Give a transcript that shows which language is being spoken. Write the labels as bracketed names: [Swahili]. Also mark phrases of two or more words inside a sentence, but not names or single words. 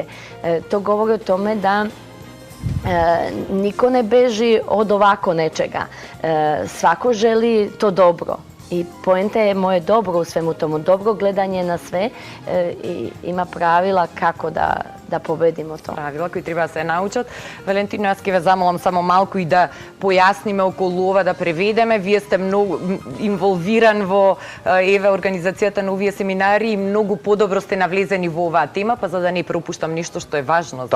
[Serbian] To govori o tome da niko ne beži od ovako nečega. Svako želi to dobro. I poenta je moje dobro u svemu tomu. Dobro gledanje na sve i ima pravila kako da победимо to. [Macedonian] Правила кои треба да се научат. Валентино, јас ќе ве замолам само малку и да појасниме околу ова, да преведеме. Вие сте многу инволвиран во организацијата на овие семинари и многу подобро сте навлезени во оваа тема, па за да не пропуштам ништо што е важно за